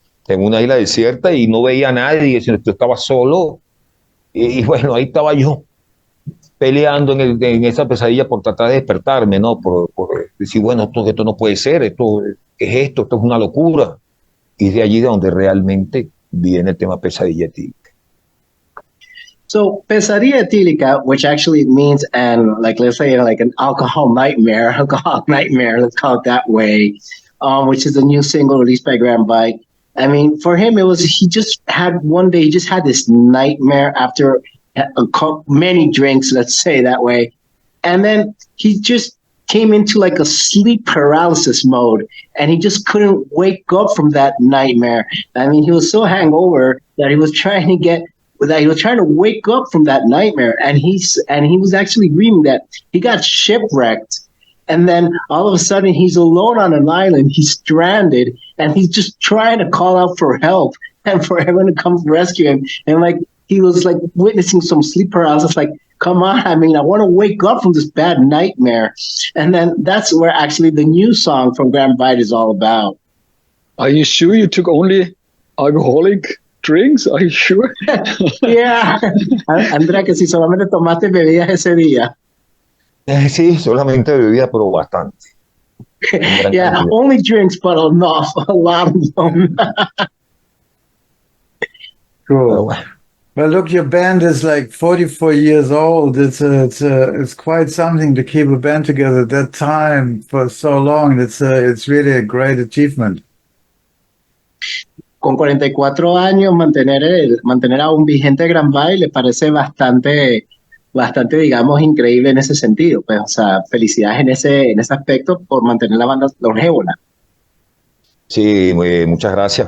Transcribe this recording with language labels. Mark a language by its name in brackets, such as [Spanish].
[Spanish] En una isla desierta y no veía a nadie, sino que estaba solo. Y bueno, ahí estaba yo peleando en esa pesadilla por tratar de despertarme, ¿no? Por decir, bueno, esto no puede ser, ¿qué es esto? Esto es una locura. Y de allí de donde realmente viene el tema pesadilla etílica. [English] So pesadilla etílica, which actually means, and like, let's say like an alcohol nightmare, let's call it that way, which is a new single released by Grand Bite. I mean, for him, he just had this nightmare after many drinks, let's say that way. And then he just came into like a sleep paralysis mode and he just couldn't wake up from that nightmare. I mean, he was so hangover that he was trying to wake up from that nightmare. And he was actually dreaming that he got shipwrecked. And then all of a sudden he's alone on an island. He's stranded and he's just trying to call out for help and for everyone to come rescue him. And like, he was like witnessing some sleep paralysis, like, come on, I mean, I want to wake up from this bad nightmare. And then that's where actually the new song from Grand Bite is all about. Are you sure you took only alcoholic drinks? Are you sure? Yeah. [Spanish] Andrea, que si solamente tomaste bebidas ese día. Sí, solamente bebía, pero bastante. En gran [English] Yeah, [Spanish] cantidad. [English] only drinks, but enough. A lot of them. [Spanish] Pero [English] Cool. [Spanish] bueno, [English] Well, look, your band is like 44 years old. It's quite something to keep a band together at that time for so long. It's really a great achievement. [Spanish] Con 44 años, mantener aún vigente Gran Bay le parece bastante, digamos, increíble en ese sentido. Pues, o sea, felicidades en ese aspecto por mantener la banda longeva. sí, muchas gracias.